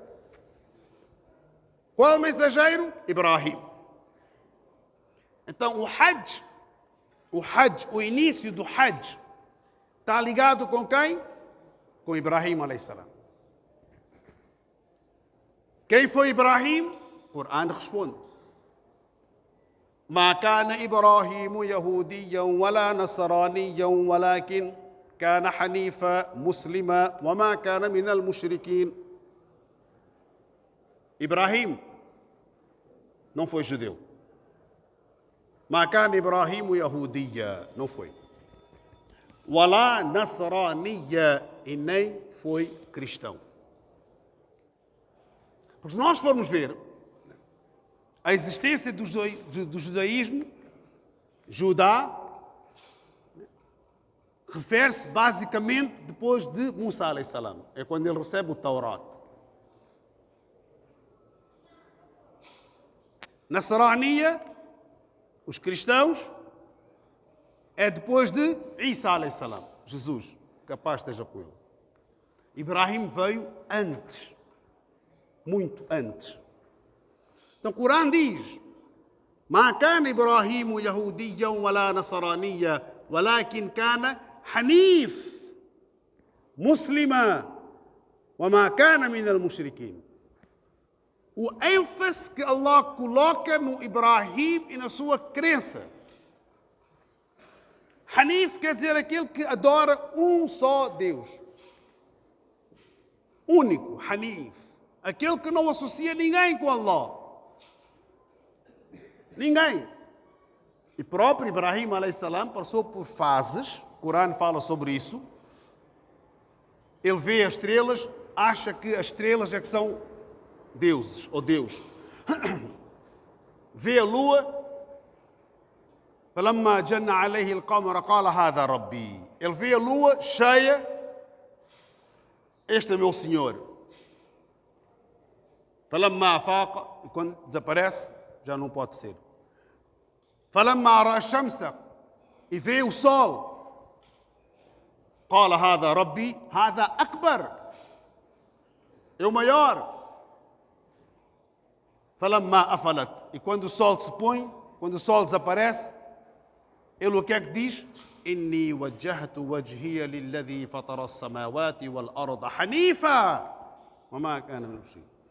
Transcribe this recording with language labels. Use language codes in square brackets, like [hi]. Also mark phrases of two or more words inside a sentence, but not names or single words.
[pt] Qual é o mensageiro? Ibrahim. Então o Hajj, o início do Hajj, está ligado com quem? Com Ibrahim a.s. Quem foi Ibrahim? O Corão responde. [ar] ما كان إبراهيم يهوديا ولا نصرانيا ولكن كان حنيفا مسلما وما كان من المشركين. [pt] Ibrahim não foi judeu. [ar] ما كان إبراهيم يهوديا, [pt] não foi. [ar] ولا نصرانيا, [pt] e nem foi cristão. Porque se nós formos ver a existência do judaísmo, Judá, refere-se basicamente depois de Musa a.s. É quando ele recebe o Taurat. Nasrania, os cristãos, é depois de Isa [ar] عليه السلام, [pt] Jesus, capaz esteja com ele. Ibrahim veio antes, muito antes. Então o Corão diz: [ar] ما كان إبراهيم يهوديا ولا نصرانيا ولكن كان حنيف مسلما وما كان من المشركين. [pt] O ênfase que Allah coloca no Ibrahim e na sua crença. Hanif quer dizer aquele que adora um só Deus. Único, Hanif. Aquele que não associa ninguém com Allah. Ninguém. E próprio Ibrahim [ar] عليه السلام [pt] passou por fases, o Corão fala sobre isso. Ele vê as estrelas, acha que as estrelas é que são deuses, ou Deus. Vê a lua, [ar] فلما جن عليه القمر قال هذا ربي. [pt] Ele vê a lua cheia, este é meu Senhor. [ar] فلما أفاق, [pt] e quando desaparece, já não pode ser. [ar] فلما رأى الشمس, [pt] e vê o sol, [ar] قال هذا ربي هذا أكبر, [pt] é o maior. [ar] فلما أفلت, [pt] e quando o sol se põe, quando o sol desaparece, ele o que é que diz? [ar] إني وجهت وجهي للذي فطر السماوات والأرض حنيفا وما كان من المشركين.